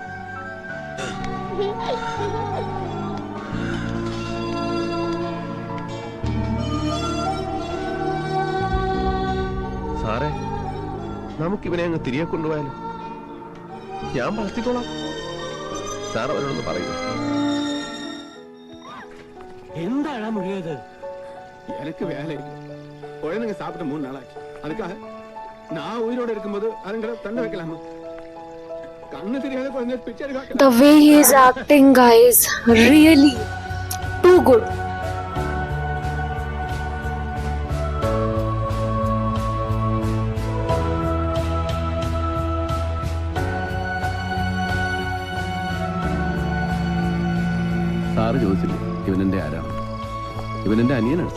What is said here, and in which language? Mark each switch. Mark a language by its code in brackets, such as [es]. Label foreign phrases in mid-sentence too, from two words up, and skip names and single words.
[ml] സാറേ, നമുക്കിവനെ അങ്ങ് തിരികെ കൊണ്ടുപോയാലോ? ഞാൻ വളർത്തിക്കോളാം. സാർ അവരോടൊന്ന് പറയൂ. എന്താടാ മുഴിയത്? [ta] எனக்கு வேலை குழந்தைங்க சாப்பிட்டு 3 நாளாச்சு. அதுக்காக நான் உயிரோட இருக்கும்போது அதுங்களை தண்டை வைக்கலாமா? கண்ணு தெரியாத குழந்தை பிச்சை எடுக்க. [en] The way he is acting, guys, really too good. [ml] സാറ് ചോദിച്ചില്ലേ ഇവനെന്റെ ആരാണ്? ഇവനെന്റെ അനിയനാണ്.